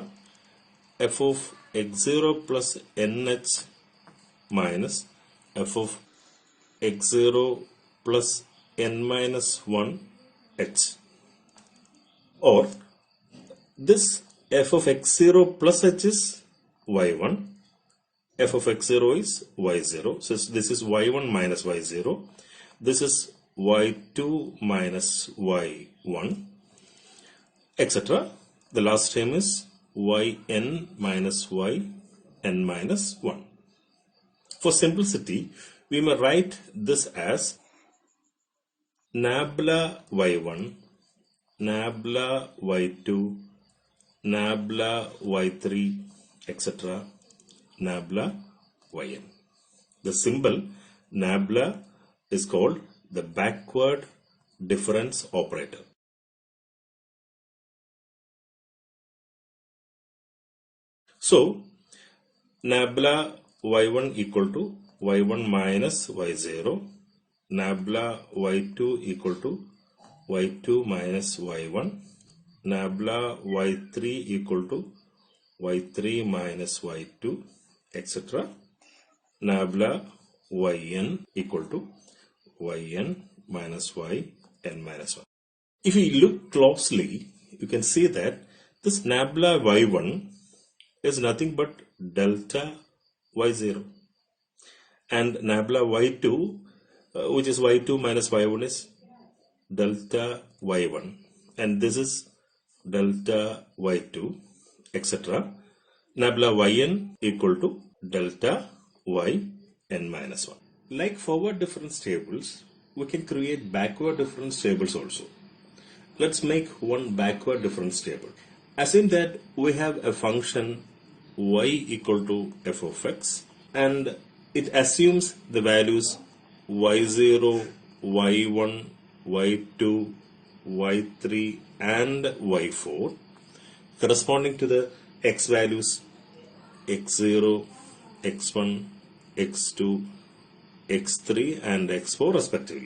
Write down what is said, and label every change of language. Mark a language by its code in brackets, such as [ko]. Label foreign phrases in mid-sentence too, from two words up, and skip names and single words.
[en] f of x0 plus nh minus f of x0 plus n minus 1 h, or this f of x0 plus h is y1, f of x0 is y0, so this is y1 minus y0, this is y2 minus y1, etc. The last term is yn minus yn minus 1. For simplicity, we may write this as nabla y1, nabla y2, nabla y3, etc. nabla yn. The symbol nabla is called the backward difference operator. So, nabla y1 equal to y1 minus y0, nabla y2 equal to y2 minus y1, nabla y3 equal to y3 minus y2, etc. nabla yn equal to yn minus yn minus 1. If you look closely, you can see that this nabla y1 is nothing but delta y0, and nabla y2, which is y2 minus y1, is delta y1, and this is delta y2, etc. Nabla yn equal to delta yn minus 1. Like forward difference tables, we can create backward difference tables also. Let's make one backward difference table. Assume that we have a function y equal to f of x, and it assumes the values y0, y1, y2, y3 and y4 corresponding to the x values x0, x1, x2, x3 and x4 respectively.